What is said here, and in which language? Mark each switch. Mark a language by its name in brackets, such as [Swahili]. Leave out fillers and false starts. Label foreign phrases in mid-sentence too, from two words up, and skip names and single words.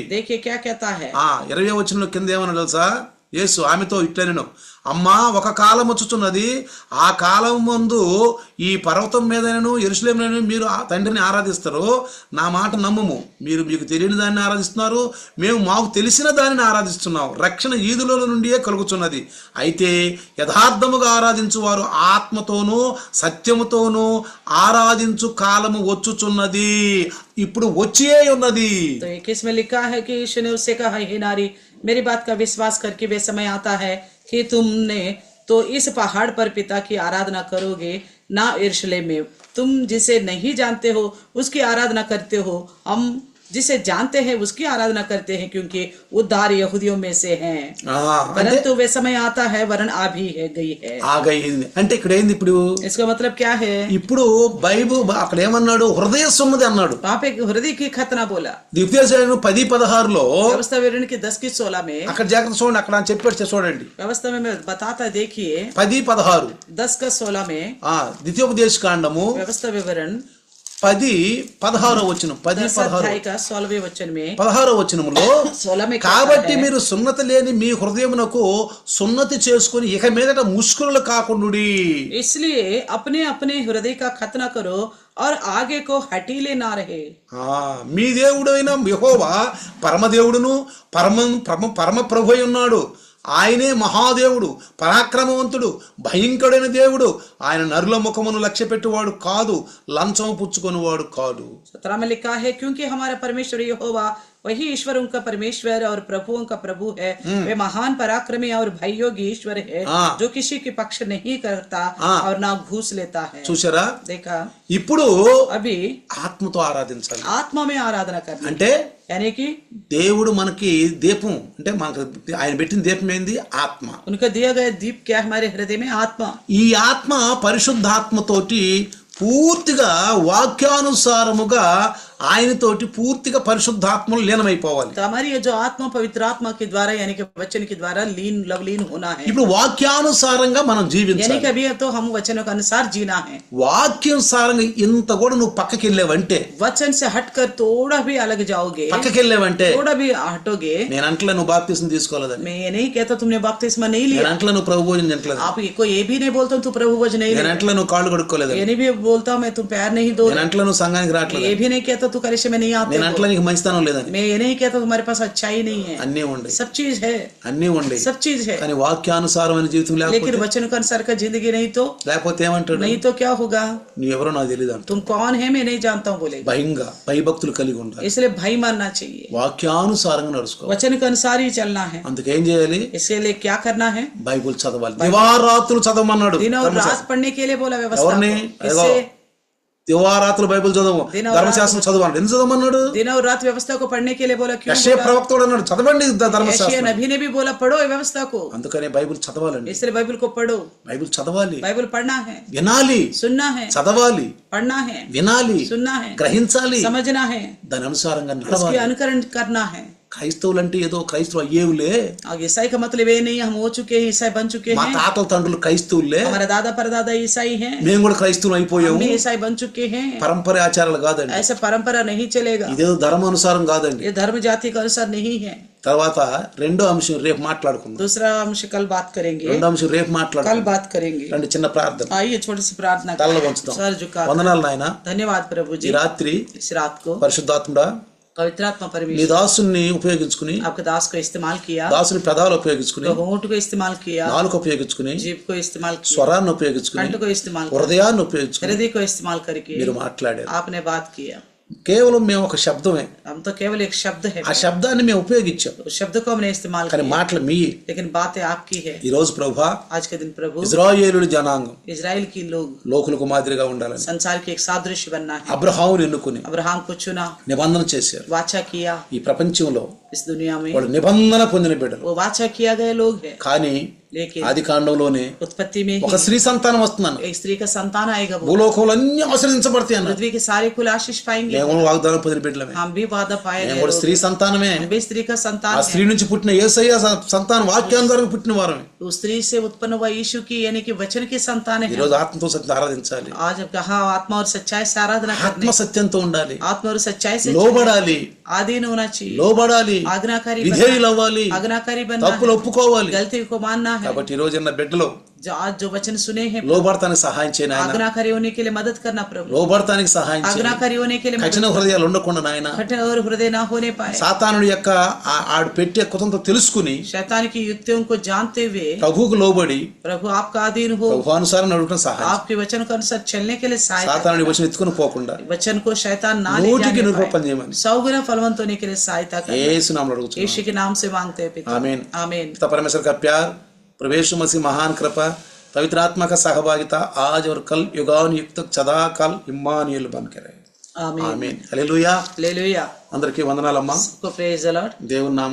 [Hindi] देखिए क्या कहता है। [Telugu] 20వ వచనంలో కింద ఏమన్నాడు తెలుసా? యేసు ఆమెతో ఇట్లనెను, అమ్మా ఒక కాలం వచ్చుచున్నది, ఆ కాలం ముందు ఈ పర్వతం మీదనను యెరూషలేములోను మీరు ఆ తండ్రిని ఆరాధిస్తారు. నా మాట నమ్ముము, మీరు మీకు తెలియని దాన్ని ఆరాధిస్తున్నారు, మేము మాకు తెలిసిన దానిని ఆరాధిస్తున్నాం. రక్షణ ఈదుల నుండియే కలుగుచున్నది. అయితే యథార్థముగా ఆరాధించు వారు ఆత్మతోనూ సత్యముతోనూ ఆరాధించు కాలము వచ్చుచున్నది, ఇప్పుడు వచ్చియే ఉన్నది. [Hindi] तो 21 में लिखा है कि यीशु ने उससे कहा, हे नारी मेरी बात का विश्वास करके वे समय आता है कि तुमने तो इस पहाड़ पर पिता की आराधना करोगे, ना यरूशलेम में। तुम जिसे नहीं जानते हो उसकी आराधना करते हो, हम जिसे जानते हैं उसकी आराधना करते हैं, क्योंकि उद्धार यहूदियों में से है। परंतु वे समय आता है वरन आ भी है गई है। [Telugu] ఆగయింది అంటే ఇక్కడ ఏంది? ఇప్పుడు [Hindi] इसका मतलब क्या है? [Telugu] ఇప్పుడు బైబిల్ అక్కడ ఏమన్నాడు? హృదయ సున్నది అన్నాడు. [Hindi] वहाँ पे हृदय की खतना बोला। [Telugu] ద్వితీయోపదేశకాండం 10:16 [Hindi] व्यवस्था विवरण की 10:16 में, [Telugu] అక్కడ జాగ్రత్త చూడండి, అక్కడ అని చెప్పాడు చూడండి. [Hindi] व्यवस्था में मैं बताता देखिए 10:16 10:16 में [Telugu] ద్వితీయోపదేశకాండము [Hindi] व्यवस्था विवरण [Telugu] 10-16 వచనం 10-16 [Hindi] अध्याय का 16वें वचन में [Telugu] 16 వచనములో [Hindi] 16 में [Telugu] కాబట్టి మీరు సున్నతి లేని మీ హృదయమునకు సున్నతి చేసుకుని ఇక మీదట ముష్కరులు కాకుండుడి. [Hindi] इसलिए अपने अपने हृदय का खतना करो और आगे को हटीले ना रहे. [Telugu] మీ దేవుడైన యెహోవా పరమదేవుడును పరమ ప్రభు అయి ఉన్నాడు. ఆయనే మహాదేవుడు, పరాక్రమవంతుడు, భయంకరుడైన దేవుడు. ఆయన నరుల ముఖమును లక్ష్య పెట్టువాడు కాదు, లంచం పుచ్చుకొనివాడు కాదు. [Hindi] 17 में लिखा है, क्योंकि हमारा परमेश्वर यहोवा वही ईश्वरों का परमेश्वर और प्रभुओं का प्रभु है. वे महान पराक्रमी और भययोगी ईश्वर है, जो किसी के पक्ष नहीं करता और ना घूस लेता है. [Telugu] చూసారా? [Hindi] देखा? [Telugu] ఇప్పుడు [Hindi] अभी [Telugu] ఆత్మతో ఆరాధించాలి. [Hindi] आत्मा में आराधना करना [Telugu] అంటే [Hindi] यानी कि [Telugu] దేవుడు మనకి దీపం, అంటే మనకు ఆయన పెట్టిన దీపం ఏంది? ఆత్మ. [Hindi] उनका दिया गया दीप क्या है? हमारे हृदय में आत्मा. [Telugu] ఈ ఆత్మ పరిశుద్ధాత్మతోటి పూర్తిగా వాక్యానుసారముగా ఆయనతోటి పూర్తిగా పరిశుద్ధాత్మలు లీనమైపోవాలి. [Hindi] तो हमारी ये जो आत्मा पवित्र आत्मा के द्वारा यानी कि वचन के द्वारा लवलीन होना है. [Telugu] ఇప్పుడు వాక్యానుసారంగా మనం [Hindi] यानी [Telugu] జీవించాలి. [Hindi] कि अभी तो हम वचनों के अनुसार जीना है. [Telugu] వాక్యానుసారంగా ఇంత కూడా నువ్వు పక్కకి వెళ్ళావంటే, [Hindi] वचन से हटकर थोड़ा भी अलग जाओगे, [Telugu] పక్కకి వెళ్ళావంటే, [Hindi] थोड़ा भी हटोगे. [Telugu] నేను అంటలే నువ్వు బాప్తిసం తీసుకోలేదని, [Hindi] मैं ये नहीं कहता तुमने बपतिस्मा नहीं [Telugu] నేను [Hindi] लिया. [Telugu] అంటలే నువ్వు ప్రభు భోజనం తినట్లేదు, [Hindi] आप को ये भी नहीं बोलता तू प्रभु भोज नहीं [Telugu] నేను [Hindi] लिया. [Telugu] అంటలే నువ్వు కాళ్ళు కడుక్కోలేదని, [Hindi] ये नहीं भी बोलता मैं तुम पैर नहीं धो. [Telugu] నేను అంటలే నువ్వు సంఘానికి రావట్లేదు, [Hindi] ये भी नहीं कहता तू कलिशे में नहीं आते [Telugu] నేను [Hindi] हो. [Telugu] అంటలే నీకు మంచితనం లేదని. [Hindi] मैं ये नहीं कहता तुम्हारे पास अच्छाई नहीं है. [Telugu] అన్నీ ఉండి [Hindi] सब चीज है, [Telugu] అన్నీ ఉండి [Hindi] सब चीज है, [Telugu] కానీ వాక్యానుసారమైన జీవితం [Hindi] लेकिन [Telugu] లేకపోతే [Hindi] वचन के अनुसार का जिंदगी नहीं तो [Telugu] ఏమంటాడు? [Hindi] नहीं तो क्या होगा? [Telugu] నువ్వెవరో నాకు తెలియదు అంట. [Hindi] तुम कौन है मैं नहीं जानता हूँ बोले. [Telugu] భయంగా భయభక్తులు కలిగి ఉండాలి. [Hindi] इसलिए भय मानना चाहिए, [Telugu] వాక్యానుసారంగా నడుచుకోవాలి. [Hindi] वचन के अनुसार ही चलना है. [Telugu] అందుకేం చేయాలి? [Hindi] इसके लिए क्या करना है? [Telugu] బైబుల్ చదవాలి. దివారాత్రులు చదవమన్నాడు. [Hindi] दिन और रात पढ़ने के लिए बोला व्यवस्था [Telugu] ఎవరిని? [Hindi] को. किससे? [Telugu] దివారాత్రులు బైబుల్ చదవము, ధర్మశాస్త్రం చదవాలి. ఎందుకు చదవమన్నాడు? [Hindi] दिन और रात व्यवस्था को पढ़ने के लिए बोला. क्यों [Telugu] యెషయా [Hindi] बोला? [Telugu] ప్రవక్త అన్నాడు చదవండి [Hindi] यशायाह [Telugu] ధర్మశాస్త్రం. [Hindi] नबी ने भी बोला पढ़ो ये व्यवस्था को. [Telugu] అందుకనే బైబిల్ చదవాలండి. [Hindi] इसलिए बाइबल को पढ़ो, [Telugu] బైబిల్ చదవాలి, [Hindi] बाइबल पढ़ना है, [Telugu] వినాలి, [Hindi] सुनना है, [Telugu] చదవాలి, [Hindi] पढ़ना है, [Telugu] వినాలి, [Hindi] सुनना है, [Telugu] గ్రహించాలి, [Hindi] समझना है, [Telugu] దాని అనుసారంగా [Hindi] उसके [Telugu] నడవాలి. [Hindi] अनुकरण करना है. [Telugu] క్రైస్తవులంటే ఏదో క్రైస్తవులు అయ్యేవులే, [Hindi] और ईसाई का मतलब ये नहीं हम हो चुके हैं, ईसाई बन चुके [Telugu] మా [Hindi] हैं, [Telugu] తాతల తండ్రులు క్రైస్తవులే, [Hindi] हमारा दादा परदादा ईसाई हैं, [Telugu] మేము కూడా క్రైస్తవులు [Hindi] हम [Telugu] అయిపోయాము. [Hindi] भी ईसाई बन चुके हैं. [Telugu] పరంపర ఆచారాలు కాదండి, [Hindi] ऐसा परंपरा नहीं चलेगा. [Telugu] ఇదేదో ధర్మానుసారం కాదండి. [Hindi] ये धर्म जाति का अनुसार नहीं है. [Telugu] తర్వాత రెండో అంశం రేపు మాట్లాడుకుందాం. [Hindi] दूसरा अंश कल बात करेंगे, [Telugu] రెండో అంశం రేపు [Hindi] कल [Telugu] మాట్లాడుకుందాం. [Hindi] बात करेंगे. [Telugu] రండి చిన్న ప్రార్థన. [Hindi] आइए छोटी सी प्रार्थना [Telugu] తల్ల [Hindi] करें. [Telugu] వంచుదాం. [Hindi] सर झुका. [Telugu] వందనాలు నాయన, [Hindi] धन्यवाद प्रभु [Telugu] ఈ [Hindi] जी. [Telugu] రాత్రి [Hindi] इस रात को [Telugu] పరిశుద్ధాత్ముడా [Hindi] पवित्रात्मा [Telugu] నీ [Hindi] परमेश्वर [Telugu] దాసుని ఉపయోగించుకుని, [Hindi] आपके दास को इस्तेमाल किया, [Telugu] దాసుని పెదాలు ఉపయోగించుకుని, [Hindi] तो होंठ को इस्तेमाल किया, [Telugu] నాలుక ఉపయోగించుకుని, [Hindi] जीभ को इस्तेमाल किया, [Telugu] స్వరాన్ని ఉపయోగించుకుని, [Hindi] कंठ को इस्तेमाल किया, [Telugu] హృదయాన్ని ఉపయోగించుకుని [Hindi] हृदय को इस्तेमाल करके [Telugu] మీరు మాట్లాడారు. [Hindi] आपने बात किया. [Telugu] కేవలం మేము ఒక శబ్దమే, [Hindi] हम तो केवल एक शब्द है, [Telugu] ఆ శబ్దాన్ని మేము ఉపయోగించాం, [Hindi] उस शब्द को हमने इस्तेमाल [Telugu] కానీ [Hindi] किया, [Telugu] మాటలు మీ. [Hindi] लेकिन बातें आपकी है. [Telugu] ఈ రోజు ప్రభువా [Hindi] आज के दिन प्रभु [Telugu] ఇజ్రాయేలుడి జనాంగం [Hindi] इजराइल की लोग [Telugu] లోకులకు మాదిరిగా ఉండాలని [Hindi] संसार की एक सादृश्य बनना है. [Telugu] అబ్రహాముని ఎన్నుకుని [Hindi] अब्राहम को चुना, [Telugu] నిబంధన చేశారు. [Hindi] वाचा किया. [Telugu] ఈ ప్రపంచంలో [Hindi] इस दुनिया में [Telugu] వాళ్ళు నిబంధన పొందిన బిడ్డలు. [Hindi] वो वाचा किया गए लोग हैं, [Telugu] కానీ [Hindi] लेकिन [Telugu] ఆది కాండంలోనే [Hindi] उत्पत्ति में [Telugu] ఒక [Hindi] ही [Telugu] స్త్రీ సంతానం వస్తున్నాను, [Hindi] एक स्त्री का संतान आएगा. वो [Telugu] భూలోకంలో అన్ని ఆశ్రయించబడతాయి అన్నారు. [Hindi] पृथ्वी के सारे कुल आशीष पाएंगे. [Telugu] మేము కూడా వాగ్దానం పొందిన బిడ్డలమే, [Hindi] हम भी वादा पाए [Telugu] మేము [Hindi] गए [Telugu] కూడా [Hindi] लोग [Telugu] స్త్రీ [Hindi] हैं. [Telugu] సంతానమే. [Hindi] हम भी स्त्री का संतान [Telugu] ఆ స్త్రీ [Hindi] है. [Telugu] నుంచి పుట్టిన యేసయ్య సంతానం వాక్యానుసారంగా పుట్టిన వారమే. [Hindi] उस स्त्री से उत्पन्न हुआ यीशु की यानी कि वचन की संतान [Telugu] ఈ [Hindi] है. [Telugu] రోజు ఆత్మతో సత్యం ఆరాధించాలి, [Hindi] आज अब कहा आत्मा और सच्चाई से आराधना [Telugu] ఆత్మ [Hindi] करने, [Telugu] సత్యంతో ఉండాలి, [Hindi] आत्मा और सच्चाई से [Telugu] లోబడాలి, [Hindi] आधीन होना चाहिए, [Telugu] లోబడాలి, [Hindi] आज्ञाकारी [Telugu] విధేయులు [Hindi] बनना, [Telugu] అవ్వాలి, [Hindi] आज्ञाकारी बनना [Telugu] తప్పులు [Hindi] है, [Telugu] ఒప్పుకోవాలి. [Hindi] गलती को मानना है. [Telugu] కాబట్టి ఈ రోజు ఉన్న బిడ్డలు [Hindi] जो आज जो वचन सुने हैं [Telugu] లోబడతానికి సహాయం చేయను ఆయన, [Hindi] आज्ञाकारी होने के लिए मदद करना प्रभु. [Telugu] లోబడతానికి సహాయం చేయను. [Hindi] आज्ञाकारी होने के लिए [Telugu] కఠిన హృదయాలు ఉండకుండా నాయన, [Hindi] कठिन और हृदय ना होने पाए. [Telugu] సాతానుడి యొక్క ఆడు పెట్టే కుతంతో తెలుసుకుని [Hindi] शैतान की युक्तियों को जानते हुए [Telugu] ప్రభువుకు లోబడి [Hindi] प्रभु आपका अधीन हो, [Telugu] ప్రభు అనుసారం నడవడం సహాయం. [Hindi] आपके वचन के अनुसार चलने के लिए सहायता. [Telugu] సాతానుడి వచ్చిన ఎత్తుకుని పోకుండా [Hindi] वचन को शैतान ना ले [Telugu] నూటికి [Hindi] जाने [Telugu] నూరు [Hindi] पाए. [Telugu] రూపాయలు చేయమని [Hindi] 100 गुना फलवंत होने के लिए सहायता कर. [Telugu] యేసు నామములో అడుగుతున్నాను. [Hindi] यीशु के नाम से मांगते हैं पिता. आमीन. आमीन. पिता परमेश्वर का प्यार, प्रभु यीशु मसीह महान कृपा, पवित्र आत्मा का सहभागिता आज और कल युगान युग तक सदा काल इम्मानुएल बन के रहे. आमीन. आमीन. हालेलुया. हालेलुया. [Telugu] అందరికీ వందనాలమ్మా. [Hindi] सबको [English] praise the Lord. [Telugu] దేవుని నామం